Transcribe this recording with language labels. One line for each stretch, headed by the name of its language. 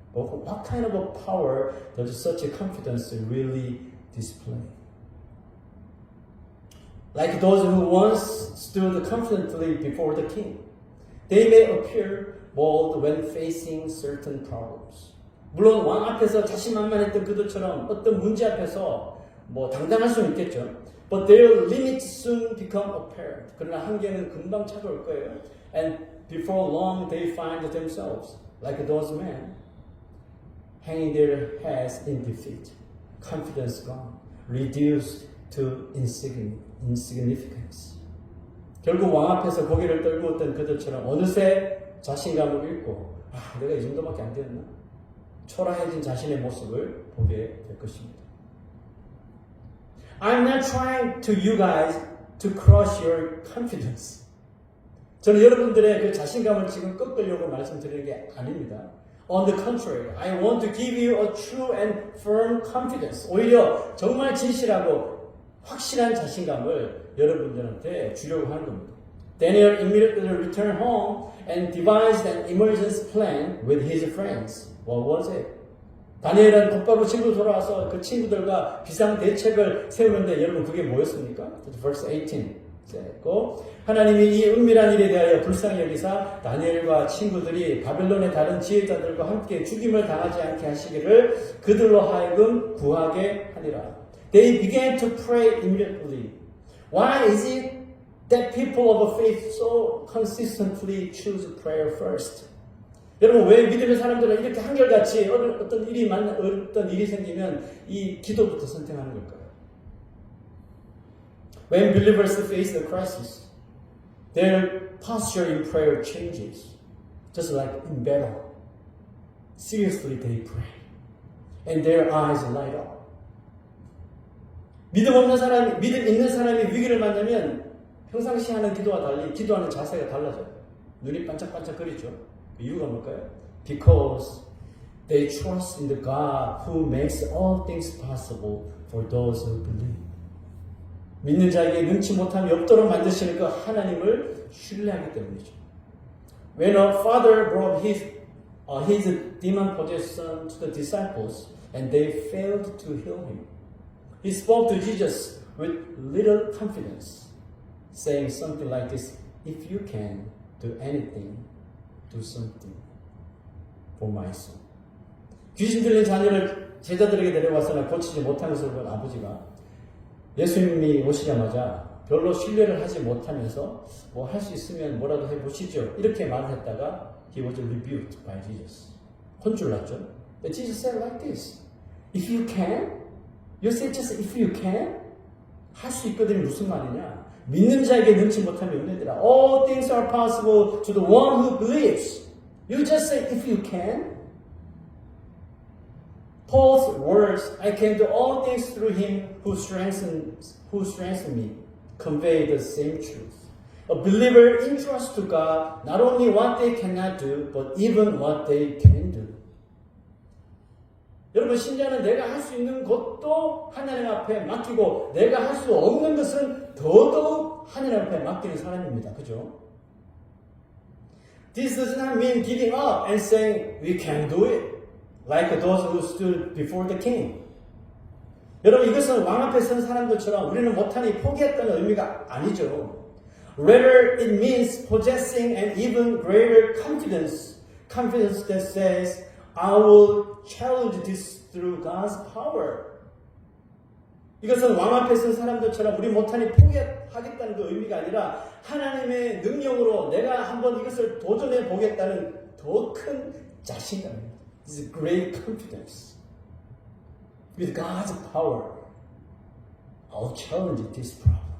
English: What kind of a power does such a confidence really display? Like those who once stood confidently before the king, they may appear bold when facing certain problems.
Korean: 물론 왕 앞에서 자신만만했던 그들처럼 어떤 문제 앞에서 당당할 수는 있겠죠.
English: But their limits soon become apparent.
Korean: 그러나 한계는 금방 찾아올 거예요.
English: And before long, they find themselves, like those men, hanging their heads in defeat, confidence gone, reduced to insignificance.
Korean: 결국 왕 앞에서 고개를 떨구었던 그들처럼 어느새 자신감을 잃고 내가 이 정도밖에 안 되었나? 초라해진 자신의 모습을 보게 될 것입니다.
English: I'm not trying to you guys to crush your confidence.
Korean: 저는 여러분들의 그 자신감을 지금 꺾으려고 말씀드리는 게 아닙니다.
English: On the contrary, I want to give you a true and firm confidence.
Korean: 오히려 정말 진실하고 확실한 자신감을 여러분들한테 주려고 하는 겁니다.
English: Daniel immediately returned home and devised an emergency plan with his friends. What was it?
Korean: 다니엘은 곧바로 친구 돌아와서 그 친구들과 비상 대책을 세우는데 여러분 그게 뭐였습니까?
English: Verse 18.
Korean: 하나님이 이 은밀한 일에 대하여 불쌍히 여기사 다니엘과 친구들이 바벨론의 다른 지혜자들과 함께 죽임을 당하지 않게 하시기를 그들로 하여금 구하게 하니라.
English: They began to pray immediately. Why is it that people of faith so consistently choose prayer first?
Korean: 여러분 왜 믿음의 사람들은 이렇게 한결같이 어떤 일이 생기면 이 기도부터 선택하는 걸까요?
English: When believers face the crisis, their posture in prayer changes. Just like in battle. Seriously they pray. And their eyes light up.
Korean: 믿음 있는 사람이 위기를 만나면 평상시 하는 기도와 달리 기도하는 자세가 달라져요. 눈이 반짝반짝거리죠. 그 이유가 뭘까요?
English: Because they trust in the God who makes all things possible for those who believe.
Korean: 믿는 자에게 능치 못함이 없도록 만드시는 그 하나님을 신뢰하기 때문이죠.
English: When a father brought his demon-possessed son to the disciples and they failed to heal him, he spoke to Jesus with little confidence, saying something like this, if you can do anything, do something for my son.
Korean: 귀신 들린 자녀를 제자들에게 데려왔으나 고치지 못한 것을 본 아버지가 예수님이 오시자마자 별로 신뢰를 하지 못하면서 뭐 할 수 있으면 뭐라도 해보시죠. 이렇게 말을 했다가
English: he was rebuked by Jesus.
Korean: 혼쭐 났죠.
English: But Jesus said like this. If you can, you say just if you can,
Korean: 할 수 있거든요. 무슨 말이냐. 믿는 자에게 능치 못함이 없느니라.
English: All things are possible to the one who believes. You just say if you can. Paul's words, I can do all things through him who strengthens me, convey the same truth. A believer entrusts to God not only what they cannot do, but even what they can do.
Korean: 여러분, 신자는 내가 할 수 있는 것도 하나님 앞에 맡기고 내가 할 수 없는 것은 더더욱 하나님 앞에 맡기는 사람입니다. 그죠?
English: This does not mean giving up and saying we can do it. Like those who stood before the king.
Korean: 여러분 이것은 왕 앞에 선 사람들처럼 우리는 못하니 포기했다는 의미가 아니죠.
English: Rather it means possessing an even greater confidence. Confidence that says, I will challenge this through God's power.
Korean: 이것은 왕 앞에 선 사람들처럼 우리 못하니 포기하겠다는 그 의미가 아니라 하나님의 능력으로 내가 한번 이것을 도전해 보겠다는 더 큰 자신감입니다.
English: This is great confidence. With God's power, I'll challenge this problem.